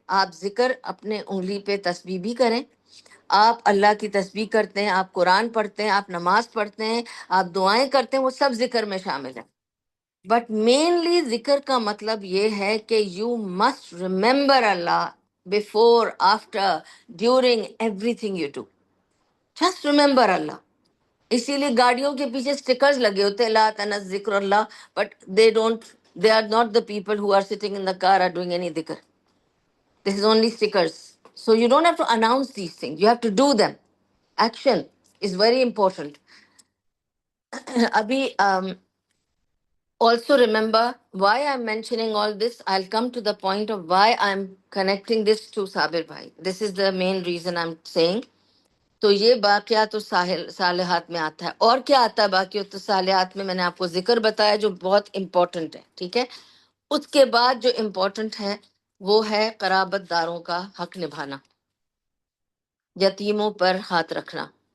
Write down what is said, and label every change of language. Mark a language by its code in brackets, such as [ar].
[ur] آپ ذکر اپنے انگلی پہ تسبیح بھی کریں، آپ اللہ کی تسبیح کرتے ہیں، آپ قرآن پڑھتے ہیں، آپ نماز پڑھتے ہیں، آپ دعائیں کرتے ہیں، وہ سب ذکر میں شامل ہیں. [en] but mainly [ur] ذکر کا مطلب یہ ہے کہ [en] You must remember Allah before, after, during everything you do. Just remember Allah. [ur] اسی لیے گاڑیوں کے پیچھے اسٹیکرز لگے ہوتے ہیں، [ar] لا تنس ذکر اللہ، [en] But they are not the people who are sitting in the car are doing any dhikr. This is only stickers. So you don't have to announce these things, you have to do them. Action is very important. Abhi, also remember why I'm mentioning all this. I'll come to the point of why I'm connecting this to Sabir Bhai. This is the main reason I'm saying. [ur] تو یہ باقیات صالحات میں آتا ہے. اور کیا آتا ہے باقیات صالحات میں؟ میں نے آپ کو ذکر بتایا جو بہت امپورٹنٹ ہے. ٹھیک ہے، اس کے بعد جو امپورٹنٹ ہے وہ ہے قرابت داروں کا حق نبھانا، یتیموں پر ہاتھ رکھنا.